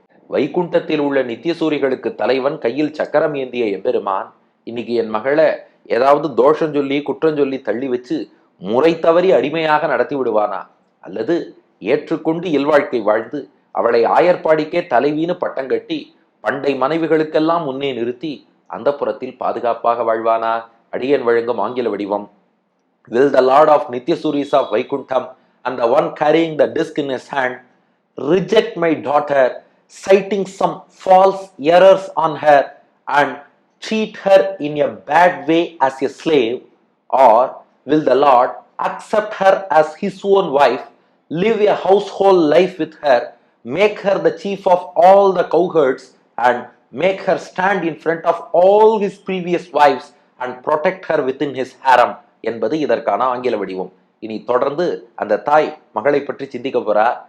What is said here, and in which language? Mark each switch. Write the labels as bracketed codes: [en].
[ta] வைகுண்டத்தில் உள்ள நித்தியசூரிகளுக்கு தலைவன் கையில் சக்கரம் ஏந்திய எம்பெருமான் இன்னைக்கு என் மகளை ஏதாவது தோஷம் சொல்லி குற்றம் சொல்லி தள்ளி வச்சு முறை தவறி அடிமையாக நடத்தி விடுவானா, அல்லது ஏற்றுக்கொண்டு இல்வாழ்க்கை வாழ்ந்து அவளை ஆயர்பாடிக்கே தலைவின்னு பட்டம் கட்டி பண்டை மனைவிகளுக்கெல்லாம் முன்னே நிறுத்தி அந்த புறத்தில் பாதுகாப்பாக வாழ்வானா? அடியன் வழங்கும் ஆங்கில வடிவம். [en] Will the Lord of Nityasuris of Vaikuntham and the one carrying the disc in his hand reject my daughter, citing some false errors on her and treat her in a bad way as a slave? Or will the Lord accept her as his own wife, live a household life with her, make her the chief of all the cowherds, and make her stand in front of all his previous wives and protect her within his harem [ta] என்பது இதற்கான ஆங்கில வடிவம். இனி தொடர்ந்து அந்த தாய் மகளை பற்றி சிந்திக்க போறா.